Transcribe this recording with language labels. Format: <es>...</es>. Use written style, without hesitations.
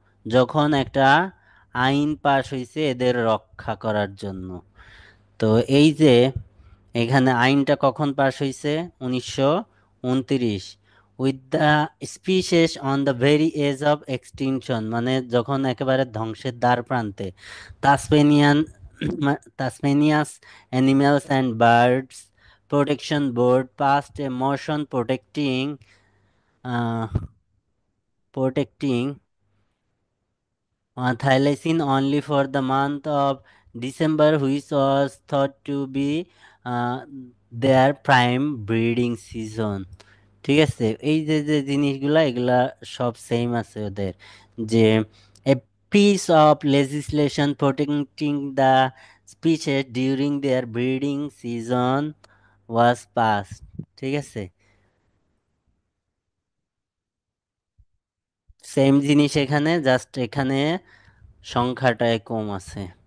<bn>যখন একটা আইন পাশ হয়েছে এদের রক্ষা করার জন্য। তো এই যে এখানে আইনটা কখন পাশ হয়েছে, 1929,</bn> <en>with the species on the very edge of extinction,</en> <bn>মানে যখন একেবারে ধ্বংসের দ্বার প্রান্তে।</bn> <en>Tasmanian Tasmania's animals and birds protection board passed a motion uh, protecting thylacinate only for the month of December, which was thought to be uh, their prime breeding season.</en> <bn>ঠিক আছে, এই যে যে জিনিসগুলা এগুলা সব সেম আছে ওদের, যে</bn> <en>A piece of legislation protecting the species during their breeding season was pass.</en> <bn>ঠিক আছে, সেম জিনিস এখানে, জাস্ট এখানে সংখ্যাটায় কম আছে।</bn>